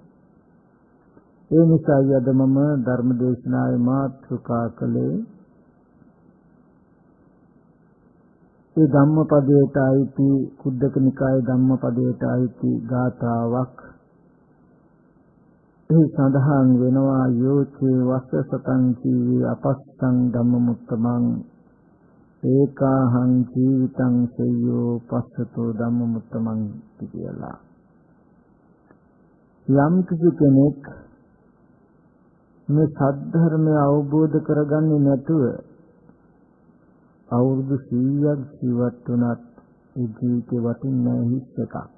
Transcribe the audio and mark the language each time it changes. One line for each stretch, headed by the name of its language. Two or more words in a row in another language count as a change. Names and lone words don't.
Sinhala: ඒ නිසා අද මම ධර්ම දේශනාවේ මාතෘකා කළේ ඒ ධම්මපදයට අයිති කුද්දක නිකායේ ධම්මපදයට අයිති ගාථාවක්. ඒ සඳහන් වෙනවා,
Pali: යෝචේ වස්ස සතං ජීවි අපස්සං ධම්මමුත්තමං ඒකාහං ජීවිතං සෙය්‍යෝ පස්සතෝ ධම්මමුත්තමං
Sinhala: කියලා. යම් කිසි කෙනෙක් මේ සද්ධර්මය අවබෝධ කරගන්නේ නැතුව අවුරුදු 100ක් ජීවත් වුණත් ඒ ජීවිතේ වටින්නේ හිස් එකක්.